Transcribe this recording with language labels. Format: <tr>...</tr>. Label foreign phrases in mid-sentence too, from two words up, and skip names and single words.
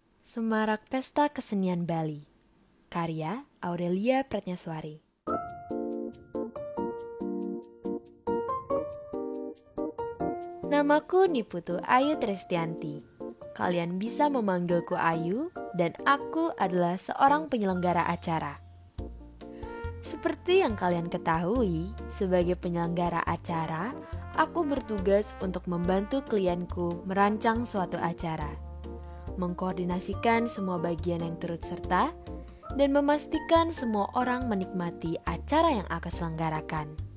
<id>Semarak Pesta Kesenian Bali. Karya Aurelia Pratnyaswari. Namaku Niputu Ayu Tristianti. Kalian bisa memanggilku Ayu dan aku adalah seorang penyelenggara acara. Seperti yang kalian ketahui, sebagai penyelenggara acara, aku bertugas untuk membantu klienku merancang suatu acara, mengkoordinasikan semua bagian yang turut serta, dan memastikan semua orang menikmati acara yang aku selenggarakan.</id>